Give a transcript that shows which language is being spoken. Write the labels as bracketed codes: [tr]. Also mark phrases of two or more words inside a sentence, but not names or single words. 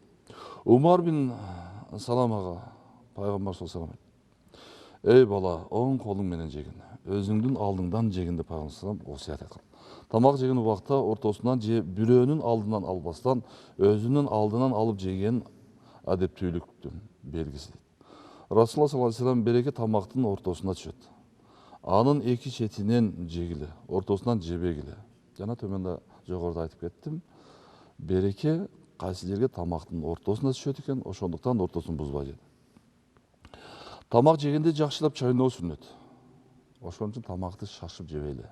[ky] Умар бин Саламага пайгамбар [ar] صلى الله عليه وسلم: [ky] "Эй бала, оң колуң менен жегин. Өзүңдүн алдыңдан жегин" деп пайгамбар [ar] صلى الله عليه وسلم [ky] осуят айткан. Тамак жеген убакта ортосунан же бирөөнүн алдынан албастан, өзүнүн алдынан алып жеген адептүүлүктүн белгиси. [ar] رسول الله صلى الله عليه وسلم [ky] береке тамактын ортосуна түшөт. Анын эки четинен жегиле, ортосунан жебегиле. Жана төмөндө жогоруда айтып кеттим. Береке кайсы жерге тамактын ортосуна түшөт экен, ошондуктан ортосун бузбай жейт. Тамак жегенде жакшылап чайноо сүннөт. Ошон үчүн тамакты шашып жебейли.